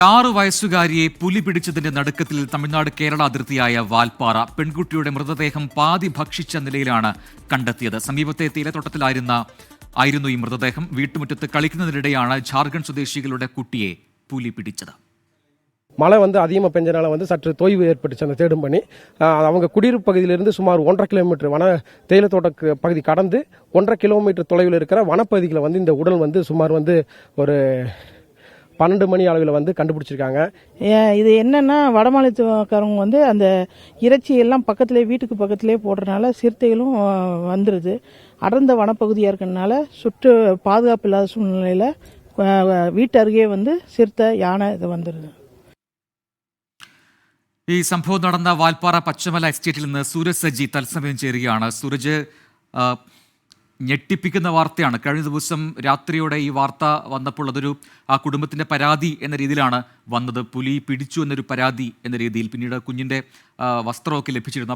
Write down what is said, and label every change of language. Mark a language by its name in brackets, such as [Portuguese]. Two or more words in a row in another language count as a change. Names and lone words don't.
[Malayalam] 6 വയസ്സുകാരിയെ പുലി പിടിച്ചതിന്റെ നടുക്കത്തിൽ തമിഴ്നാട് കേരള അതിർത്തിയായ വാൽപ്പാറ പെൺകുട്ടിയുടെ മൃതദേഹം പാതി ഭക്ഷിച്ച നിലയിലാണ് കണ്ടെത്തിയത്. സമീപത്തെ തേയിലത്തോട്ടത്തിലായിരുന്നു ഈ മൃതദേഹം. വീട്ടുമുറ്റത്ത് കളിക്കുന്നതിനിടെയാണ് ஜார்க்கண்ட் സ്വദേശികളുടെ കുട്ടിയെ പുലി പിടിച്ചത്. [Tamil] மழை அதிகமாக பெஞ்சனால சற்று தொய்வு ஏற்பட்டுச்சு அந்த தேடும் பணி. அவங்க குடியிருப்பு பகுதியிலிருந்து சுமார் 1.5 கிலோமீட்டர் வன தேயிலத்தோட்ட பகுதி கடந்து 1.5 கிலோமீட்டர் தொலைவில் இருக்கிற வனப்பகுதியில் இந்த உடல் சுமார் ஒரு 12 மணி அளவில் கண்டுபிடிச்சிருக்காங்க. இது என்னன்னா வடமாநிலக்காரங்க அந்த இறைச்சி எல்லாம் பக்கத்திலே வீட்டுக்கு பக்கத்திலே போடுறதுனால சிறுத்தைகளும் வந்துடுது. அடர்ந்த வனப்பகுதியாக இருக்கிறதுனால சுற்று பாதுகாப்பு இல்லாத சூழ்நிலையில் வீட்டு அருகே சிறுத்தை யானை இது வந்துடுது. [Malayalam] ഈ സംഭവം നടന്ന വാൽപ്പാറ പച്ചമല എസ്റ്റേറ്റിൽ നിന്ന് സൂരജ് സജി തത്സമയം ചേരുകയാണ്. സൂരജ്, ഞെട്ടിപ്പിക്കുന്ന വാർത്തയാണ്. കഴിഞ്ഞ ദിവസം രാത്രിയോടെ ഈ വാർത്ത വന്നപ്പോൾ അതൊരു ആ കുടുംബത്തിൻ്റെ പരാതി എന്ന രീതിയിലാണ് വന്നത്. പുലി പിടിച്ചു എന്നൊരു പരാതി എന്ന രീതിയിൽ. പിന്നീട് കുഞ്ഞിൻ്റെ വസ്ത്രമൊക്കെ ലഭിച്ചിരുന്നു.